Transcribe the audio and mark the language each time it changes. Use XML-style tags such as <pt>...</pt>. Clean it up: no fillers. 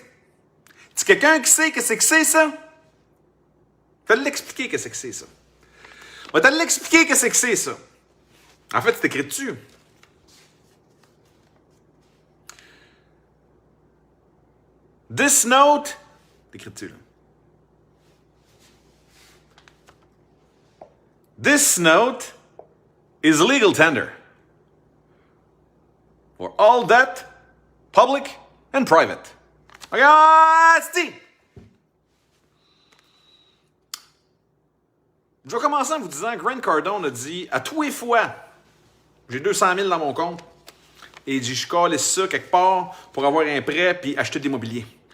<fr>Y a-tu quelqu'un qui sait qu'est-ce que c'est, ça? Je vais te l'expliquer qu'est-ce que c'est, ça. Je vais te l'expliquer qu'est-ce que c'est, ça. En fait, c'est écrit dessus.</fr> <en>This note,</en> <fr>c'est écrit dessus, là.</fr> <en>This note is legal tender for all debt, public and private.</en> <fr>Regarde, c'est Je vais commencer en vous disant que Grant Cardone a dit à tous les fois, j'ai 200 000 dans mon compte, et il dit, je calisse ça quelque part pour avoir un prêt puis acheter des mobiliers.</fr>